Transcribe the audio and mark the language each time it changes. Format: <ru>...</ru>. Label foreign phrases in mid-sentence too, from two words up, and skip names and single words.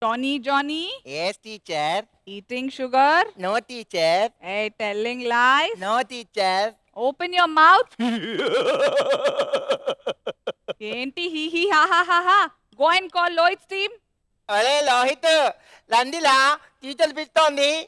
<en>Johnny? Yes, teacher. Eating sugar? No, teacher. Hey, telling lies? No, teacher. Open your mouth. Enti hee hee ha ha ha ha. Go and call Lloyd's team.</en> <te>అరే లోహిత్ లండిలా టీచర్ పిలుస్తోంది.</te>